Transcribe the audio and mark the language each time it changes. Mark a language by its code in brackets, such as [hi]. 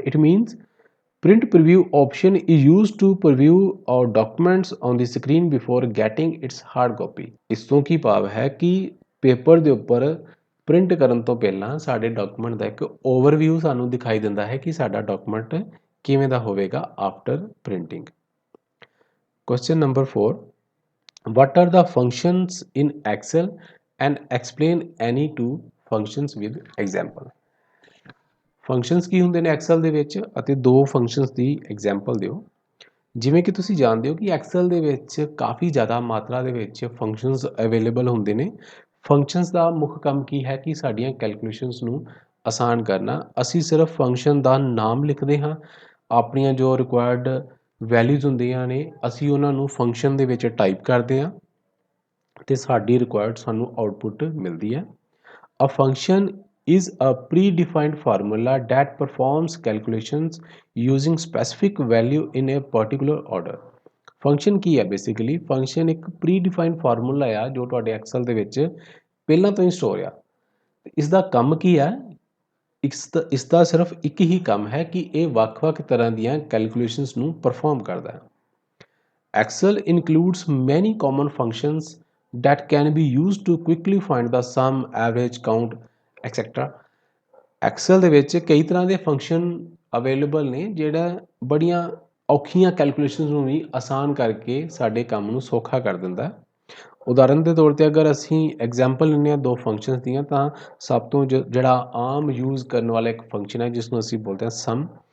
[en] It means print preview option is used to preview our documents on the screen before getting its hard copy। [pa] ਇਸ ਤੋਂ ਕੀ ਭਾਵ ਹੈ ਕਿ paper ਦੇ ਉੱਪਰ ਪ੍ਰਿੰਟ ਕਰਨ ਤੋਂ ਪਹਿਲਾਂ ਸਾਡੇ ਡਾਕੂਮੈਂਟ ਦਾ ਇੱਕ ਓਵਰਵਿਊ ਸਾਨੂੰ ਦਿਖਾਈ ਦਿੰਦਾ ਹੈ ਕਿ ਸਾਡਾ ਡਾਕੂਮੈਂਟ ਕਿਵੇਂ ਦਾ ਹੋਵੇਗਾ after printing. [en] Question number 4, what are the functions in Excel and explain any two functions with example। [pa] Functions ਕੀ ਹੁੰਦੇ ਨੇ ਐਕਸਲ ਦੇ ਵਿੱਚ ਅਤੇ ਦੋ ਫੰਕਸ਼ਨਸ ਦੀ ਐਗਜ਼ਾਮਪਲ ਦਿਓ। ਜਿਵੇਂ ਕਿ ਤੁਸੀਂ ਜਾਣਦੇ ਹੋ ਕਿ ਐਕਸਲ ਦੇ ਵਿੱਚ ਕਾਫੀ ਜ਼ਿਆਦਾ ਮਾਤਰਾ ਦੇ ਵਿੱਚ ਫੰਕਸ਼ਨਸ ਅਵੇਲੇਬਲ ਹੁੰਦੇ ਨੇ। ਫੰਕਸ਼ਨਸ ਦਾ ਮੁੱਖ ਕੰਮ ਕੀ ਹੈ ਕਿ ਸਾਡੀਆਂ ਕੈਲਕੂਲੇਸ਼ਨਸ ਨੂੰ ਆਸਾਨ ਕਰਨਾ। ਅਸੀਂ ਸਿਰਫ ਫੰਕਸ਼ਨ ਦਾ ਨਾਮ ਲਿਖਦੇ ਹਾਂ, ਆਪਣੀਆਂ ਜੋ ਰਿਕੁਆਇਰਡ ਵੈਲਿਊਜ਼ ਹੁੰਦੀਆਂ ਨੇ ਅਸੀਂ ਉਹਨਾਂ ਨੂੰ ਫੰਕਸ਼ਨ ਦੇ ਵਿੱਚ ਟਾਈਪ ਕਰਦੇ ਹਾਂ ਅਤੇ ਸਾਡੀ ਰਿਕੁਆਇਰਡ ਸਾਨੂੰ ਆਊਟਪੁੱਟ ਮਿਲਦੀ ਹੈ। [en] A function is a predefined formula that performs calculations using specific value in a particular order। [pa] Function ਕੀ ਹੈ ਬੇਸਿਕਲੀ? ਫੰਕਸ਼ਨ ਇੱਕ ਪ੍ਰੀਡਿਫਾਈਨਡ ਫਾਰਮੂਲਾ ਆ ਜੋ ਤੁਹਾਡੇ ਐਕਸਲ ਦੇ ਵਿੱਚ ਪਹਿਲਾਂ ਤੋਂ ਹੀ ਸਟੋਰ ਆ। ਇਸ ਦਾ ਕੰਮ ਕੀ ਹੈ? ਇਸ ਦਾ ਸਿਰਫ ਇੱਕ ਹੀ ਕੰਮ ਹੈ ਕਿ ਇਹ ਵੱਖ-ਵੱਖ ਤਰ੍ਹਾਂ ਦੀਆਂ ਕੈਲਕੂਲੇਸ਼ਨਸ ਨੂੰ ਪਰਫਾਰਮ ਕਰਦਾ ਹੈ। [en] Excel includes many common functions that can be used to quickly find the sum, average, count, etc। [pa] Excel ਦੇ ਵਿੱਚ ਕਈ ਤਰ੍ਹਾਂ ਦੇ ਫੰਕਸ਼ਨ ਅਵੇਲੇਬਲ ਨੇ ਜਿਹੜਾ ਬੜੀਆਂ ਔਖੀਆਂ ਕੈਲਕੂਲੇਸ਼ਨਸ ਨੂੰ ਵੀ ਆਸਾਨ ਕਰਕੇ ਸਾਡੇ ਕੰਮ ਨੂੰ ਸੌਖਾ ਕਰ ਦਿੰਦਾ। ਉਦਾਹਰਨ ਦੇ ਤੌਰ 'ਤੇ ਅਗਰ ਅਸੀਂ ਐਗਜ਼ਾਮਪਲ ਲੈਂਦੇ ਹਾਂ ਦੋ ਫੰਕਸ਼ਨਸ ਦੀਆਂ ਤਾਂ ਸਭ ਤੋਂ ਜਿਹੜਾ ਆਮ ਯੂਜ਼ ਕਰਨ ਵਾਲਾ ਇੱਕ ਫੰਕਸ਼ਨ ਹੈ ਜਿਸ ਨੂੰ ਅਸੀਂ ਬੋਲਦੇ ਹਾਂ ਸਮ।